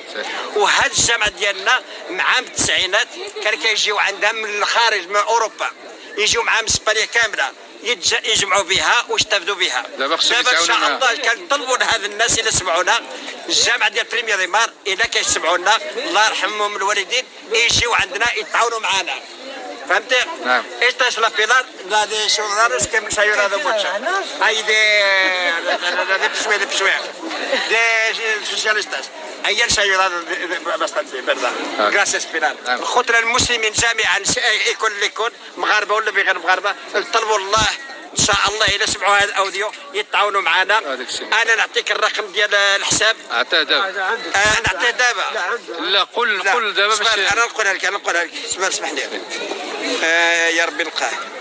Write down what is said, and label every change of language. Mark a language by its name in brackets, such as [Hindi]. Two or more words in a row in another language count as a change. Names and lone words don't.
[Arabic] وهذا الجامع ديالنا مع التسعينات كان كيجيو عندها من الخارج، من اوروبا، يجيو معاهم اسبانيا كامله، يجمعوا بها ويستافدوا بها. دابا خصهم ان شاء يتعاونوا الله كنطلبوا لهذا الناس اللي سمعونا الجامعه ديال بريمير دي مار الا كيسمعونا الله يرحمهم الوالدين يجيو عندنا يتعاونوا معنا. فهمتي؟ نعم. [Spanish] Esta es la pilar, la de ciudadanos que hemos ayudado mucho. Hay de PSOE, de socialistas. Ahí han ayudado bastante, ¿verdad? Gracias, Pilar. [Arabic] خطنا المسلمين جميعا يكون اللي يكون مغاربه ولا بغير مغاربه نطلبوا الله ان شاء الله الى سمعوا هذا الاوديو يتعاونوا معنا. انا نعطيك الرقم ديال الحساب. عطاه دابا. نعطيه دابا. لا قل دابا باش انا نقولها لك اسمح لي. يا ربي نلقاه.